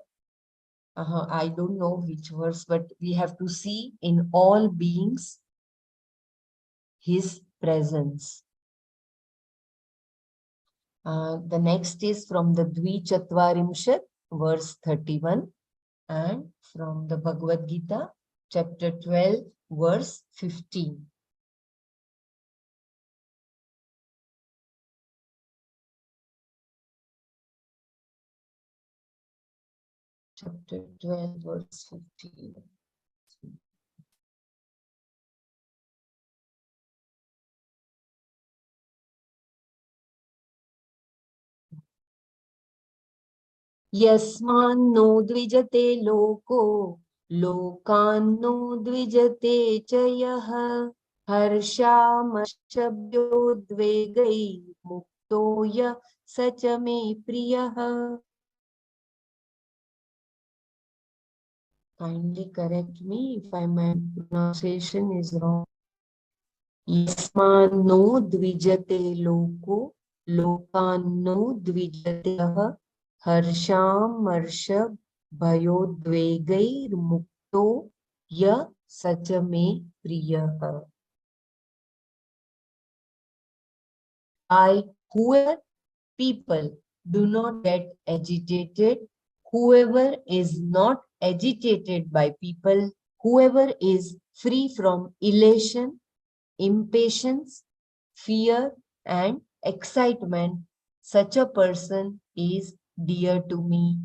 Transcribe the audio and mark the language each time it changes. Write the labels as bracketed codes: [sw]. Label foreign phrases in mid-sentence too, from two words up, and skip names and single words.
[en] I don't know which verse, but we have to see in all beings his presence. The next is from the Dwichatvarimshat, verse 31, and from the Bhagavad Gita, chapter 12, verse 15. Chapter 12, verse 15. [sa] यस्मान्नो द्विजते लोको, लोकान्नो द्विजते चयः, हर्षमशभ्योद्वेगै मुक्तोय सचमे प्रियः. [en] Kindly correct me if my pronunciation is wrong. [sa] यस्मान्नो द्विजतेः लोको, लोकान्नो द्विजतेः, हर्षं भयोद्वेगैर् मुक्तो य सचमे प्रियः. [en] By whoever people do not get agitated, whoever is not agitated by people, whoever is free from elation, impatience, fear, and excitement, such a person is dear to me.